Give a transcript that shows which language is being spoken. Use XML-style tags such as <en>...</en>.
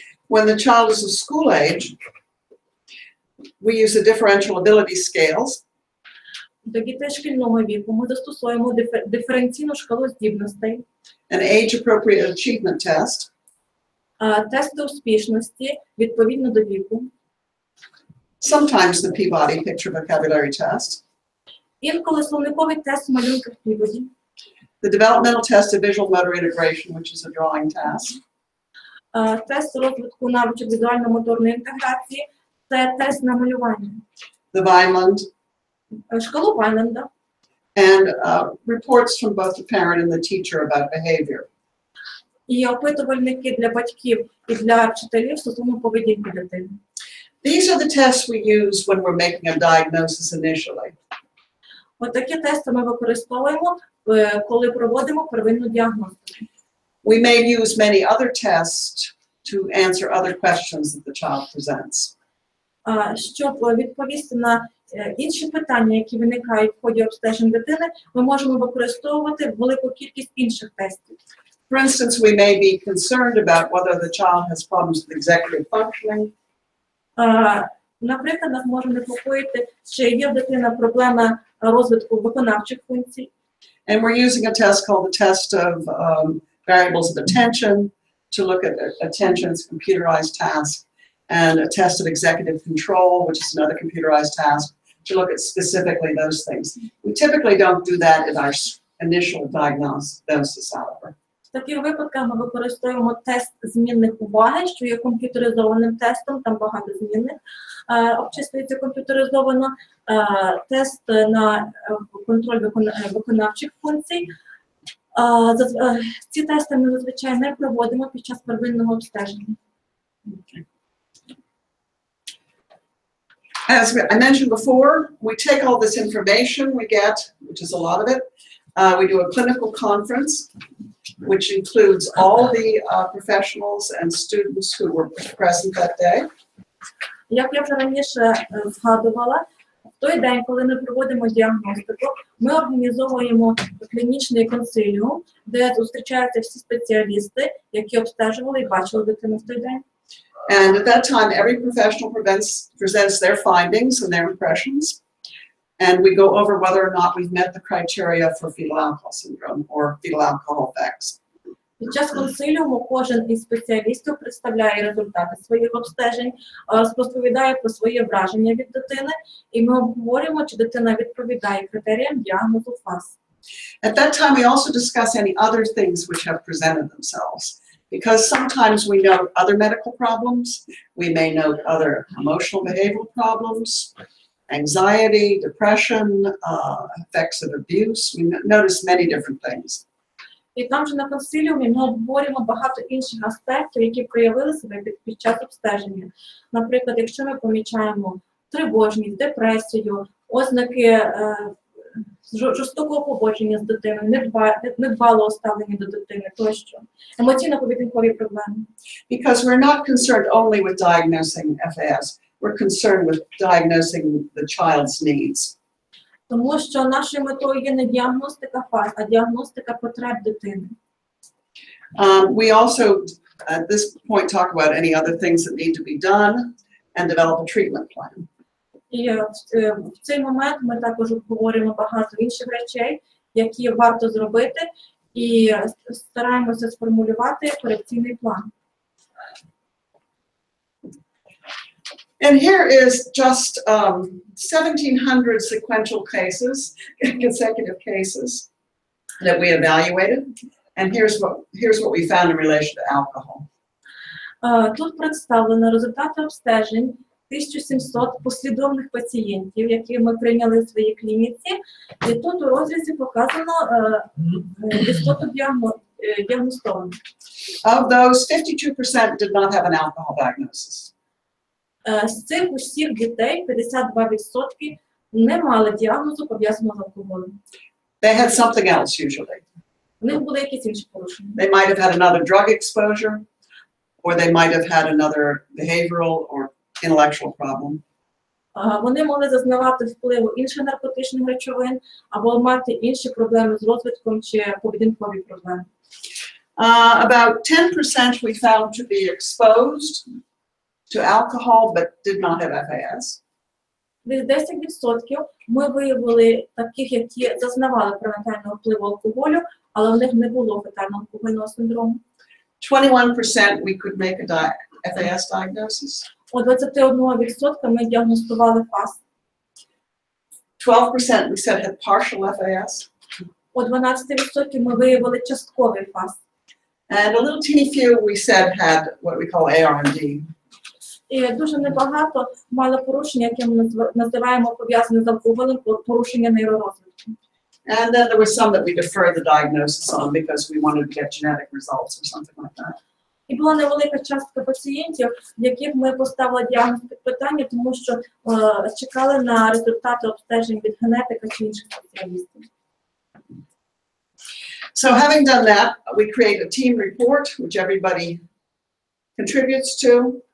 <en>When the child is of school age, we use the differential ability scales.</en> <uk>До дітей шкільного віку ми застосуємо диференційну шкалу здібностей,</uk> <en>An age-appropriate achievement test,</en> <uk>тести успішності відповідно до віку,</uk> <en>sometimes the Peabody picture vocabulary test,</en> <uk>інколи словниковий тест в малюнках Піводі,</uk> <en>the developmental test of visual motor integration, which is a drawing task,</en> <uk>тест розвитку навичок візуально-моторної інтеграції, це тест на малювання,</uk> <en>the Vineland,</en> <uk>шкалу Вайленда,</uk> <en>and reports from both the parent and the teacher about behavior.</en> <uk>і опитувальники для батьків і для вчителів стосовно поведінки дитини.</uk> <en>These are the tests we use when we're making a diagnosis initially.</en> <uk>От такі тести ми використовуємо, коли проводимо первинну діагностику.</uk> <en>We may use many other tests to answer other questions that the child presents.</en> <uk>Щоб відповісти на інші питання, які виникають в ході обстежень дитини, ми можемо використовувати велику кількість інших тестів.</uk> <en>For instance, we may be concerned about whether the child has problems with executive functioning.</en> <uk>Наприклад, нас може непокоїти, чи є в дитини проблема розвитку виконавчих функцій.</uk> <en>And we're using a test called the test of variables of attention to look at attention as a computerized task, and a test of executive control, which is another computerized task, to look at specifically those things. We typically don't do that in our initial diagnosis, however.</en> <uk>В таких випадках ми використовуємо тест змінних уваги, що є комп'ютеризованим тестом, там багато змінних обчислюється комп'ютеризовано, тест на контроль виконавчих функцій. Ці тести ми зазвичай не проводимо під час первинного обстеження.</uk> <en>As I mentioned before, we take all this information we get, which is a lot of it. We do a clinical conference, which includes all the professionals and students who were present that day.</en> <uk>Як я вже раніше згадувала, в той день, коли ми проводимо діагностику, ми організовуємо клінічний консиліум, де зустрічаються всі спеціалісти, які обстежували і бачили дитину в той день.</uk> <en>And at that time, every professional presents their findings and their impressions. And we go over whether or not we've met the criteria for fetal alcohol syndrome or fetal alcohol effects.</en> <uk>Під час консиліуму кожен із спеціалістів представляє результати своїх обстежень, розповідає про свої враження від дитини, і ми обговорюємо, чи дитина відповідає критеріям діагнозу ФАС.</uk> <en>At that time, we also discuss any other things which have presented themselves. Because sometimes we note other medical problems, we may note other emotional behavioral problems, anxiety, depression, effects of abuse. We notice many different things.</en> <uk>І там же на консиліумі ми обговорюємо багато інших аспектів, які проявили себе під час обстеження. Наприклад, якщо ми помічаємо тривожність, депресію, ознаки жорстокого поводження з дитиною, недбалого ставлення до дитини тощо, емоційно-поведінкові проблеми.</uk> <en>Because we're not concerned only with diagnosing FAS, we're concerned with diagnosing the child's needs.</en> <uk>Тому що нашою метою є не діагностика ФАС, а діагностика потреб дитини.</uk> <en>We also, at this point, talk about any other things that need to be done and develop a treatment plan.</en> <uk>І в цей момент ми також обговорюємо багато інших речей, які варто зробити, і стараємося сформулювати корекційний план.</uk> <en>And here is just 1,700 sequential cases, consecutive cases that we evaluated. And here's what we found in relation to alcohol.</en> <uk>Тут представлено результати обстежень 1700 послідовних пацієнтів, які ми прийняли в своїй клініці. І тут у розрізі показано істоту діагностованих.</uk> <en>Of those, 52% did not have an alcohol diagnosis.</en> <uk>З цих усіх дітей 52% не мали діагнозу, пов'язаного з алкоголем.</uk> <en>They had something else usually.</en> <uk>У них були якісь інші порушення.</uk> <en>They might have had another drug exposure, or they might have had another behavioral or intellectual problem.</en> <uk>Вони могли зазнавати впливу інших наркотичних речовин або мати інші проблеми з розвитком чи поведінкові проблеми.</uk> <en>About 10% we found to be exposed to alcohol but did not have FAS.</en> <uk>Десь 10% ми виявили таких, які зазнавали пренатального впливу алкоголю, але у них не було фетально-алкогольного синдрому.</uk> <en>21% we could make a FAS diagnosis.</en> <uk>У 21% ми діагностували ФАС.</uk> <en>12% we said had partial FAS.</en> <uk>У 12% ми виявили частковий ФАС.</uk> <en>And a little teeny few we said had what we call ARMD.</en> <uk>І дуже небагато мали порушення, які ми називаємо пов'язані з алкоголем, порушення нейророзвитку.</uk> <en>And then there was some that we deferred the diagnosis on because we wanted to get genetic results or something like that.</en> <uk>І була невелика частка пацієнтів, яких ми поставили діагноз під питання, тому що чекали на результати обстежень від генетика чи інших спеціалістів.</uk> <en>So having done that, we create a team report, which everybody contributes to.</en>